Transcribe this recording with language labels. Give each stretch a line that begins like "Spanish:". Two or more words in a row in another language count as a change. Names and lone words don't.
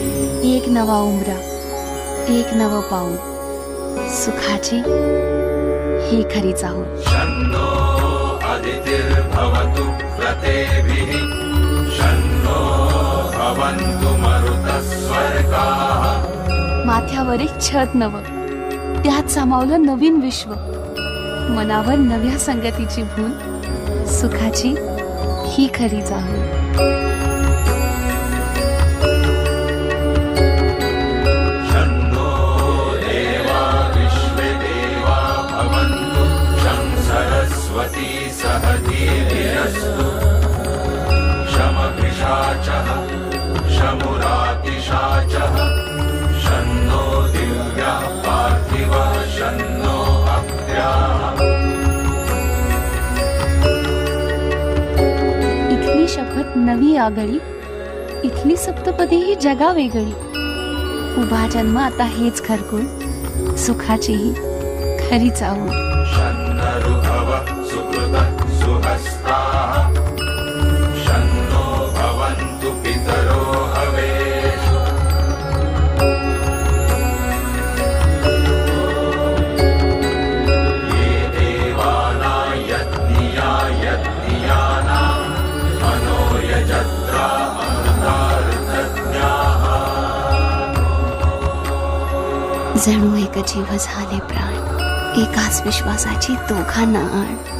Marathi: एक नवा उमरा, एक नवं पाऊल, सुखाची ही खरी चाहूल।
Sanskrit: शन्नो अदितिर्भवतु प्रतेभिः शन्नो भवन्तु मरुतस्वर्गाः।
Marathi: माथ्यावर एक छत नवं, त्यात सामावलं नवीन विश्व, मनावर नव्या संगतीची भूल, सुखाची ही खरी चाहूल।
Sanskrit: शन्नो देवा विश्वे देवा भवन्तु शं सरस्वती सह धीर्यस्तु शमभिषाचः शमुरातिशाचः शन्नो दिव्यः पार्थिवः शन्नो अप्याः।
Marathi: इथली शपथ नवी आगळी, इथली सप्तपदी ही जगा वेगळी। उभा जन्म आता हेच घरकुल, सुखाची ही खरी चाहूल।
Sanskrit: शन्नऋभवः सुकृतः सुहस्ताः शन्नो भवन्तु पितरो हवेषु। ये देवानां यज्ञिया यज्ञियानां मनो यजत्रा अमृतार्थज्ञाः।
Marathi: जणू एक जीव झाले प्राण, एकाच विश्वासाची दोघांना आण।